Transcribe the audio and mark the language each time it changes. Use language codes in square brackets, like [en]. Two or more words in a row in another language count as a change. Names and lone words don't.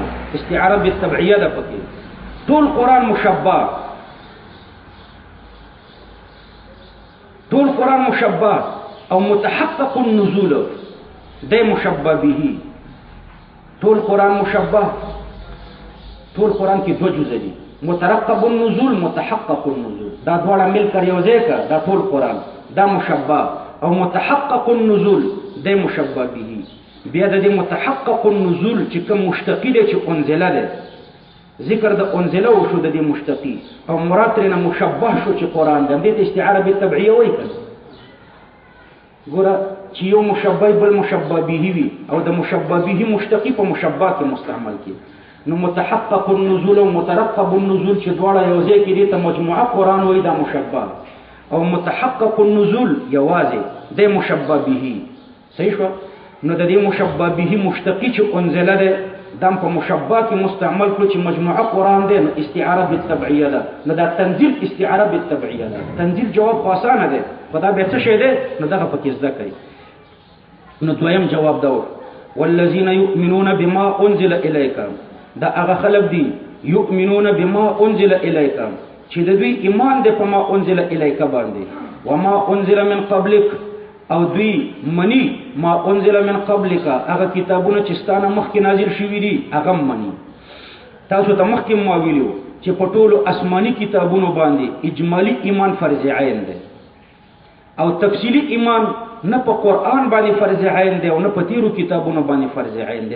[ps] استعاره بالتبعیه ده پکې. ټول قرآن مشبه، ټول قرآن مشبه او متحقق النزول دی مشبه به. ټول قرآن مشبه، ټول قرآن کې دوه جزء دي، مترقب النزول متحقق النزول. دا دواړه [ur] مل کر [ps] یو ځای کا، دا ټول قرآن دا مشبه او متحقق النزول دی مشبه به. بیا د دې متحقق النزول چې کوم مشتقی دی چې انزله ده، ذکر د انزله وشو د دې مشتقی او مراد ترنه مشبه شو چې قرآن ده. دې استعاره بالتبعیه وایي کنه. ګوره چې یو مشبه بل مشبه به وي او د مشبه به مشتقی په مشبه کې مستعمل کی، نو متحقق النزول او مترقب النزول چې دواړه یو ځای کې دي ته مجموعه قرآن وایي، دا مشبه. او متحقق النزول یوازې د مشبه به. صحیح شو؟ نو د دې مشبه به مشتقی چې انزله ده دم په مشبه کې مستعمل کړو چې مجموعه قرآن دی، نو استعاره بالتبعیه ده. نو دا تنزیل استعاره بالتبعیه ده. تنزیل جواب خو اسانه دی، په دا بیا څه شی دی؟ نو دغه پکې زده کوي. نو دویم جواب دا و [ar] والذین یؤمنون بما انزل الیک. [ps] دا هغه خلک دي [ar] یؤمنون بما انزل الیک [ps] چې د دوی ایمان دی په [ar] ما انزل الیک [ps] باندې، [ar] وما انزل من قبلک [ps] او دوی منی [ar] ما انزل من قبلک، [ps] هغه کتابونه چې ستانه مخکې نازل شوي دي هغه منی. تاسو ته مخکې ما ویلو چې په ټولو آسماني کتابونو باندې اجمالی ایمان فرض عین دی او تفصیلی ایمان نه په قرآن باندې فرض عین دی او نه په تیرو کتابونو باندې فرض عین دی.